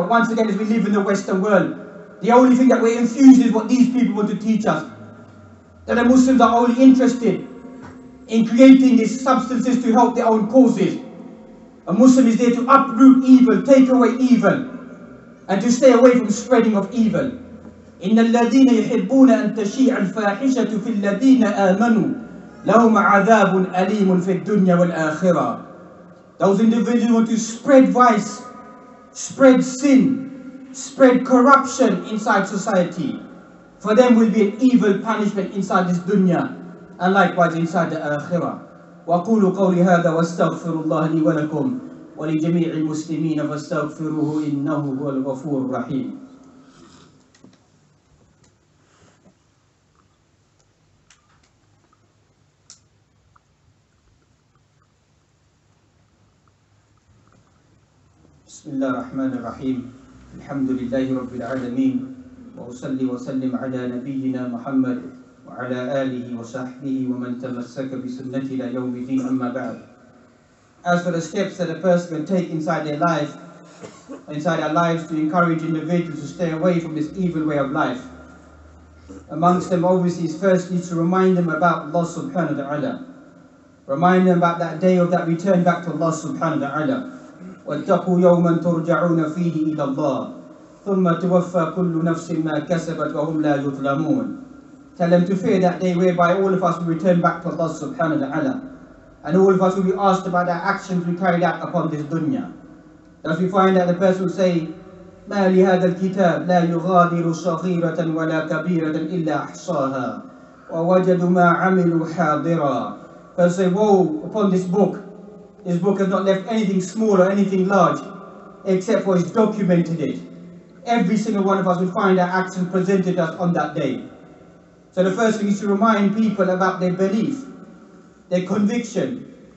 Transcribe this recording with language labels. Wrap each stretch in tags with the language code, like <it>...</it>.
<en>But once again, as we live in the Western world, the only thing that we're infused is what these people want to teach us. That the Muslims are only interested in creating these substances to help their own causes. A Muslim is there to uproot evil, take away evil, and to stay away from spreading of evil.</en> <ar>إن الذين يحبون أن تشيع الفاحشة في الذين آمنوا لهم عذاب أليم في الدنيا والآخرة.</ar> <en>Those individuals want to spread vice, spread sin, spread corruption inside society. For them will be an evil punishment inside this dunya, and likewise inside the akhirah.</en> <ar>وأقول قولي هذا واستغفر الله لي ولكم ولجميع المسلمين فاستغفروه إنه هو الغفور الرحيم. بسم الله الرحمن الرحيم. الحمد لله رب العالمين وأصلي وسلم على نبينا محمد وعلى آله وصحبه ومن تمسك بسنته إلى يوم الدين أما بعد.</ar> <en>As for the steps that a person can take inside their life, inside our lives, to encourage individuals to stay away from this evil way of life, amongst them obviously is firstly to remind them about Allah subhanahu wa ta'ala. Remind them about that day of that return back to Allah subhanahu wa ta'ala.</en> <ar>وَاتَّقُوا يَوْمًا تُرْجَعُونَ فِيهِ إِلَى اللَّهِ ثُمَّ تُوَفَّى كُلُّ نَفْسٍ مَا كَسَبَتْ وَهُمْ لَا يُظْلَمُونَ.</ar> <en>Tell them to fear that day whereby all of us will return back to Allah subhanahu wa ta'ala. And all of us will be asked about our actions we carried out upon this dunya. Thus we find that the person will say,</en> <ar>مَا لِهَذَا الْكِتَابِ لَا يُغَادِرُ صَغِيرَةً وَلَا كَبِيرَةً إِلَّا أَحْصَاهَا وَوَجَدُوا مَا عَمِلُوا حَاضِرًا.</ar> <en>Person say, woe upon this book. This book has not left anything small or anything large, except for it's documented it. Every single one of us will find our actions presented us on that day. So the first thing is to remind people about their belief, their conviction,</en>